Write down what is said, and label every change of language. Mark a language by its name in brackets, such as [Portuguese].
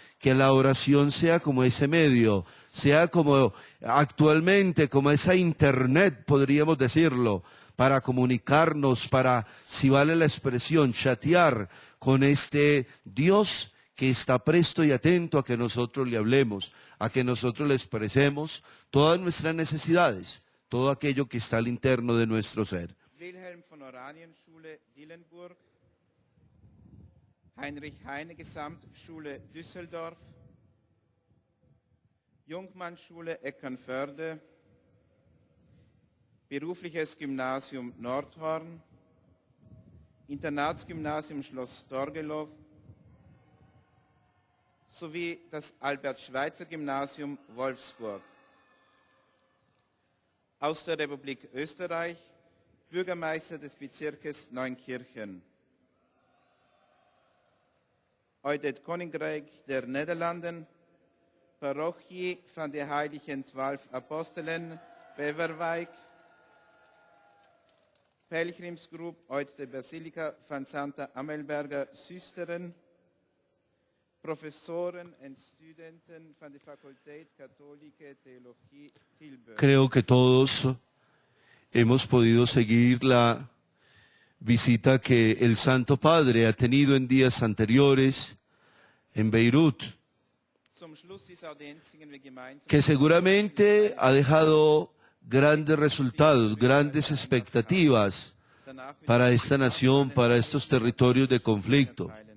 [Spanish] Que la oración sea como ese medio, sea como actualmente, como esa internet, podríamos decirlo, para comunicarnos, para, si vale la expresión, chatear con este Dios que está presto y atento a que nosotros le hablemos, a que nosotros le expresemos todas nuestras necesidades, todo aquello que está al interno de nuestro ser. [German] Wilhelm von Oranienschule Dillenburg, Heinrich Heine Gesamtschule Düsseldorf, Jungmannschule Eckernförde, Berufliches Gymnasium Nordhorn, Internatsgymnasium Schloss Torgelow sowie das Albert-Schweitzer-Gymnasium Wolfsburg. Aus der Republik Österreich, Bürgermeister des Bezirkes Neunkirchen. [Dutch] Uit het Koninkrijk der Nederlanden, Parochie van de Heiligen 12 Apostelen, Beverwijk, Pelgrimsgroep uit de Basilica van Santa Amelberga Zusteren, professoren en studenten van de Faculteit Katholieke Theologie Tilburg. [Spanish] Creo que todos hemos podido seguir la visita que el Santo Padre ha tenido en días anteriores en Beirut, [German] Zum Schluss dieser Audienz singen wir gemeinsam [Spanish] que seguramente ha dejado grandes resultados, grandes expectativas para esta nación, para estos territorios de conflicto.